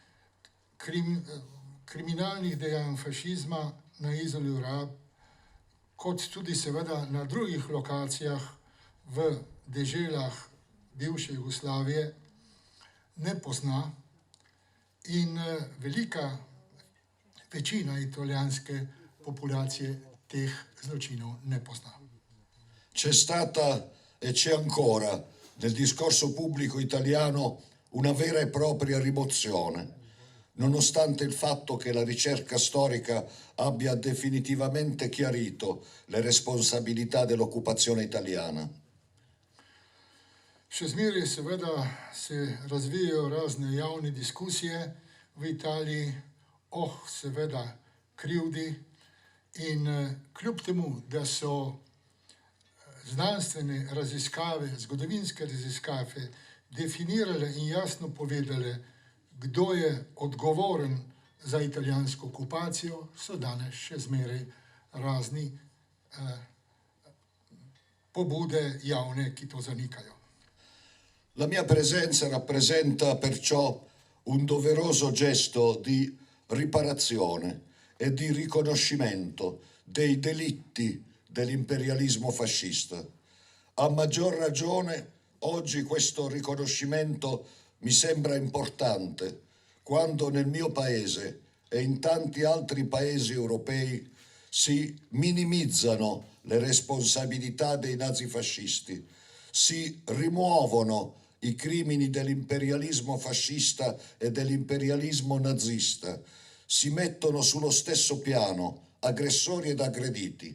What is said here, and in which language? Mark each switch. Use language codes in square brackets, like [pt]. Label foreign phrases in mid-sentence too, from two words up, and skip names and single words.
[sl] kriminalnih dejanj fašizma na Izoli Rab, kot tudi seveda na drugih lokacijah v deželah bivše Jugoslavije, ne pozna in velika večina italijanske popolacije teh zločinov ne pozna. [it] C'è stata e c'è ancora nel discorso pubblico italiano una vera e propria rimozione, nonostante il fatto che la ricerca storica abbia definitivamente chiarito le responsabilità dell'occupazione italiana. [sl] Še zmeraj seveda se razvijajo razne javne diskusije v Italiji, seveda krivdi, in kljub temu, da so znanstvene raziskave, zgodovinske raziskave definirale in jasno povedale, kdo je odgovoren za italijansko okupacijo, so danes še zmeraj razni pobude javne, ki to zanikajo. [it] La mia presenza rappresenta perciò un doveroso gesto di riparazione e di riconoscimento dei delitti dell'imperialismo fascista. A maggior ragione oggi questo riconoscimento mi sembra importante quando nel mio paese e in tanti altri paesi europei si minimizzano le responsabilità dei nazifascisti, si rimuovono i crimini dell'imperialismo fascista e dell'imperialismo nazista, si mettono sullo stesso piano aggressori ed aggrediti.